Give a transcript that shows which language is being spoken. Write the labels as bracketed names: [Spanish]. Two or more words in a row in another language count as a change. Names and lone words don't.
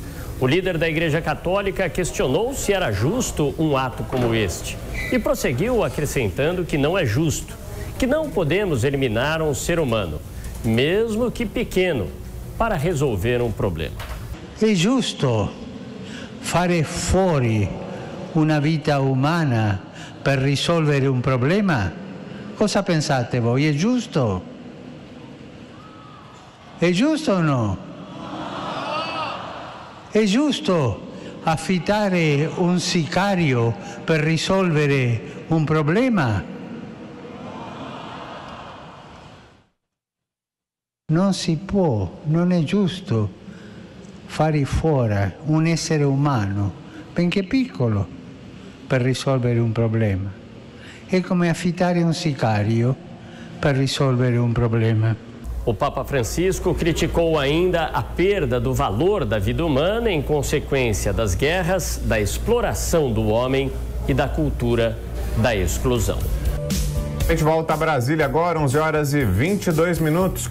[Portuguese] O líder da Igreja Católica questionou se era justo um ato como este e prosseguiu acrescentando que não é justo, que não podemos eliminar um ser humano, mesmo que pequeno, para resolver um problema. [Italian] É justo fare fuori una vita umana per risolvere un problema? Cosa pensate voi? È giusto? È giusto o no? È giusto affittare un sicario per risolvere un problema? Non si può, non è giusto fare fuori un essere umano, benché piccolo, per risolvere un problema. È come affittare un sicario per risolvere un problema. [Portuguese] O Papa Francisco criticou ainda a perda do valor da vida humana em consequência das guerras, da exploração do homem e da cultura da exclusão. A gente volta a Brasília agora, 11h22.